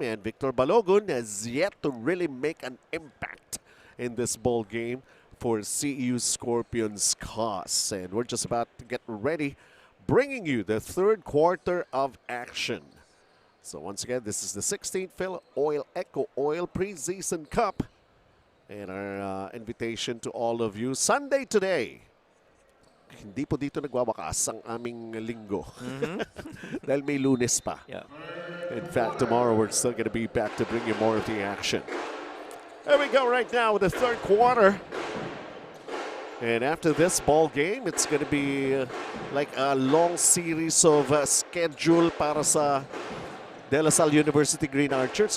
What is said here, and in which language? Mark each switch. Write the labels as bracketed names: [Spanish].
[English] And Victor Balogun has yet to really make an impact in this ball game for CEU Scorpions' cause. And we're just about to get ready, bringing you the third quarter of action. So once again, this is the 16th Filoil EcoOil Preseason Cup. And our invitation to all of you, Sunday today. [Filipino] Hindi po dito nagwawakas ang aming linggo. Dahil may Lunes pa. [English] Yeah. In fact, tomorrow we're still going to be back to bring you more of the action. There we go right now with the third quarter. And after this ball game, it's going to be like a long series of schedule para sa De La Salle University Green Archers.